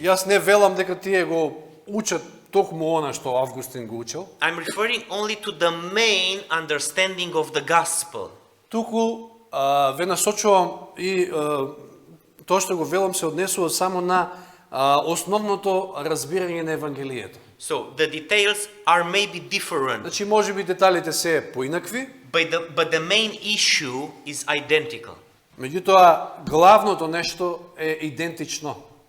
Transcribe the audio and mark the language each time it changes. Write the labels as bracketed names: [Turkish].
[Macedonian] Јас не велам дека тие го учат токму она што Августин го учел, [English] I'm referring only to the main understanding of the gospel. [Macedonian] туку ве насочувам и тоа што го велам се однесува само на основното разбирање на Евангелието. [English] So the details are maybe different, [Macedonian] Значи, може би деталите се поинакви, [English] but the main issue is identical. [Macedonian] меѓутоа главното нешто е идентично.